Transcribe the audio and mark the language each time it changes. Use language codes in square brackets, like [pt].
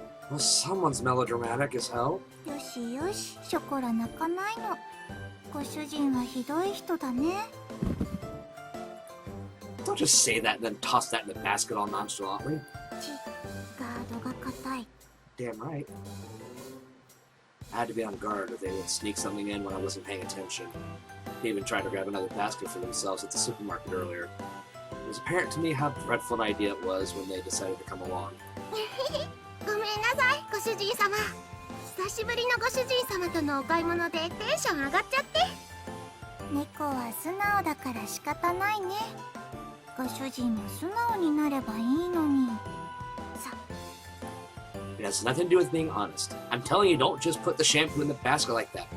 [en] Well, someone's melodramatic as hell. [ja] よしよし、ショコラ泣かないの。ご主人はひどい人だね。 [en] Don't just say that and then toss that in the basket all nonchalantly. [ja] ガードが硬い。 [en] Damn right. I had to be on guard or they would sneak something in when I wasn't paying attention. They even tried to grab another basket for themselves at the supermarket earlier. It was apparent to me how dreadful an idea it was when they decided to come along. [ja] ごめんなさい、ご主人様。久しぶりのご主人様とのお買い物でテンション上がっちゃって。猫は素直だから仕方ないね。ご主人も素直になればいいのに。さ。 [en] It has nothing to do with being honest. I'm telling you, don't just put the shampoo in the basket like that.